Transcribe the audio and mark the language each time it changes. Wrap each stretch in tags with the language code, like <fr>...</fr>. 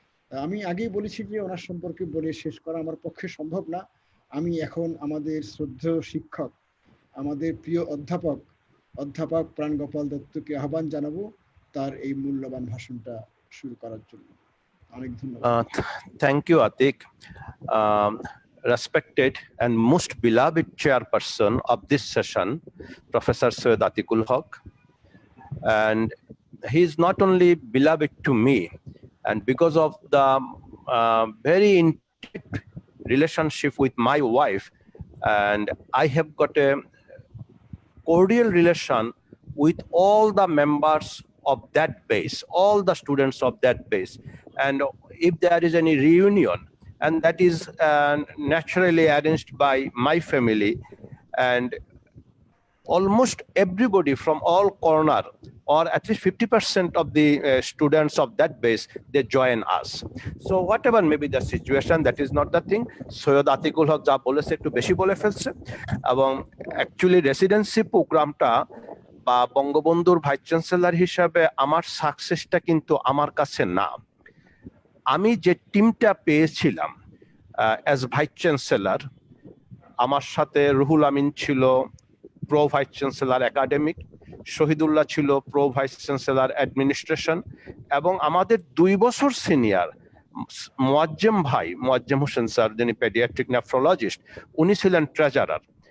<bn>আমি আগেই বলেছি যে ওনার সম্পর্কে বলে শেষ করা আমার পক্ষে সম্ভব না। আমি এখন আমাদের শ্রদ্ধেয় শিক্ষক, আমাদের প্রিয় অধ্যাপক প্রাণগোপাল দত্তকে আহ্বান জানাবো তার এই মূল্যবান ভাষণটা শুরু করার জন্য। অনেক ধন্যবাদ।</bn> <en>Thank you, Atik. Respected and most beloved chairperson of this session, Professor Syed Atikul Haq. And he is not only beloved to me, and because of the very intimate relationship with my wife, and I have got a cordial relation with all the members of that base, all the students of that base. And if there is any reunion, and that is naturally arranged by my family, and almost everybody from all corner, or at least 50% of the students of that base, they join us. So whatever may be the situation, that is not the thing.</en> <bn>Syed Atikul Haq যা বলেছে একটু বেশি বলে ফেলছে, এবং actually residency প্রোগ্রামটা বা বঙ্গবন্ধুর ভাইস চ্যান্সেলর হিসাবে আমার সাকসেসটা কিন্তু আমার কাছে না। আমি যে টিমটা পেয়েছিলাম অ্যাজ ভাইস চ্যান্সেলর, আমার সাথে রুহুল আমিন ছিল pro vice chancellor academic, Shahidullah ছিল প্রো ভাইস চ্যান্সেলর অ্যাডমিনিস্ট্রেশন, এবং আমাদের 2 বছর সিনিয়র মোয়াজ্জেম হোসেন স্যার, যিনি পেডিয়াট্রিক নেফ্রোলজিস্ট, উনি ছিলেন ট্রেজারার।</bn>